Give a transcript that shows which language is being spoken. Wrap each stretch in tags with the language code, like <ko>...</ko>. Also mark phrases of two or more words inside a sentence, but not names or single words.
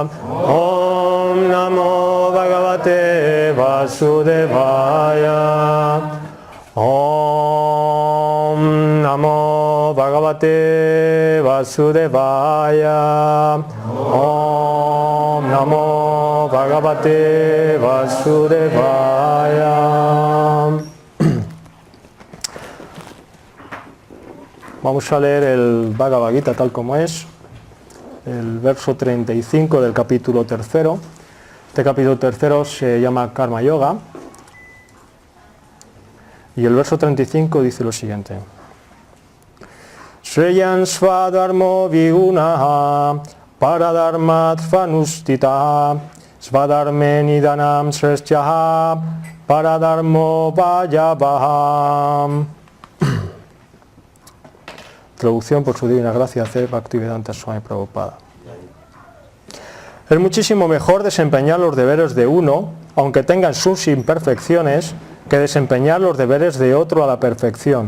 <sa>Om Namo Bhagavate Vasudevaya. Om Namo Bhagavate Vasudevaya. Om Namo Bhagavate Vasudevaya.</sa> <es>Vamos a leer el Bhagavad Gita tal como es, el verso 35 del capítulo 3. Este capítulo 3 se llama Karma Yoga y el verso 35 dice lo siguiente:</es> <sa>Shreyan Svadharmo Vigunaha Paradharmat Fanustita Svadharme Nidanam Srestyaha Paradharmo Vayabham.</sa> <es>Traducción por su divina gracia C. Bhaktivedanta Swami Prabhupada. Es muchísimo mejor desempeñar los deberes de uno, aunque tengan sus imperfecciones, que desempeñar los deberes de otro a la perfección.</es>